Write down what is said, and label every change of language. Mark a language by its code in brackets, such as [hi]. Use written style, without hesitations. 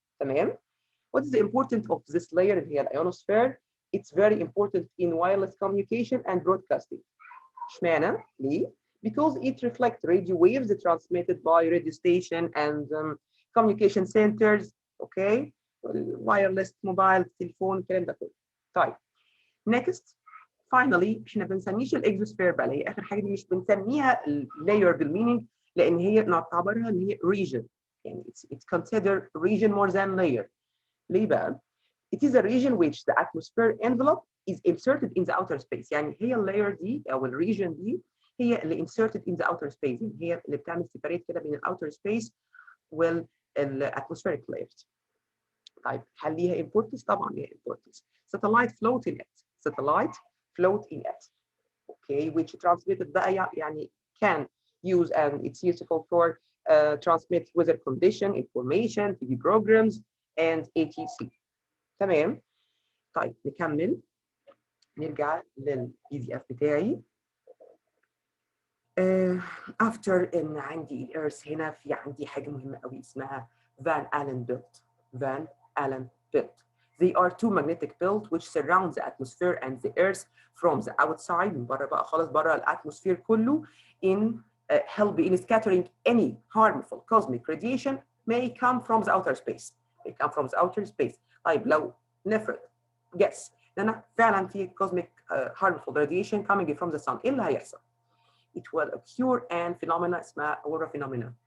[ar] تمام. [en] What is the importance of this layer [ar] اللي هي [en] ionosphere? It's very important in wireless communication and broadcasting. [ar] اشمعنى؟ ليه؟ [en] Because it reflects radio waves transmitted by radio station and communication centers. Okay. [ar] wireless mobile تليفون الكلام ده كله. طيب. [en] Next. [ar] Finally احنا بنسميش الاكزوسفير بقى اللي هي اخر حاجه دي مش بنسميها اللاير بالمينينج لان هي نعتبرها ان هي region. [en] يعني it's considered region more than layer. [ar] ليه بقى؟ [en] It is a region which the atmosphere envelope is inserted in the outer space. [ar] يعني هي اللاير دي او الريجن دي هي اللي [en] inserted in the outer space، [ar] يعني هي اللي بتعمل separate كده بين الاوتر سبيس والاتموسفيريك layers. طيب هل ليها importance؟ طبعا ليها importance. [en] Satellite float in it. Satellite float in it. Okay, which transmitted [ar] بقى يعني [en] can use and it's useful for transmit weather condition information TV programs and etc. [ar] تمام. طيب نكمل، نرجع للPDF بتاعي. after ان عندي الارث هنا في عندي حاجه مهمه قوي اسمها Van Allen belt. [en] Van Allen belt. They are two magnetic belts which surround the atmosphere and the earth from the outside. [ar] من بره بقى خالص بره الاتموسفير كله [en] in help in scattering any harmful cosmic radiation may come from the outer space. May come from the outer space. [ar] طيب لو نفرض [en] guess ان انا فعلا في cosmic harmful radiation coming from the sun، [ar] ايه اللي هيحصل؟ [en] It will occur and phenomena اسمها aurora phenomena.